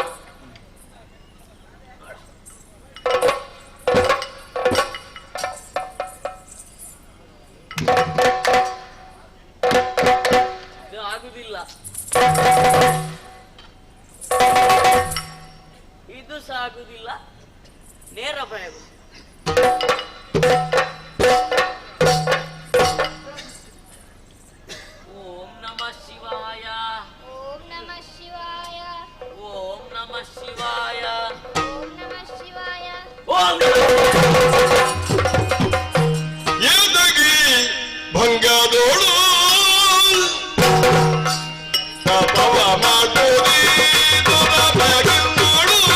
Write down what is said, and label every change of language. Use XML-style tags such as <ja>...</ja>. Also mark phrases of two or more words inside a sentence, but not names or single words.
<kn>ಇದು ಆಗುದಿಲ್ಲ, ಇದು ಸಹ ಆಗುದಿಲ್ಲ. ನೇರ ಪ್ರಯೋಗ.</kn> <sa>ಓಂ ನಮಃ ಶಿವಾಯ, ಓಂ ನಮಃ ಶಿವಾಯ, ಓಂ ನಮಃ ಶಿವಾಯ, ಓಂ ನಮಃ ಶಿವಾಯ. ಓಂ</sa> <kn>ಎದಗಿ ಭಂಗದೋಳು ತಪವ ಮಾಡುವುದೇ ದುರಬಗಿನ್ನೋಳು.</kn>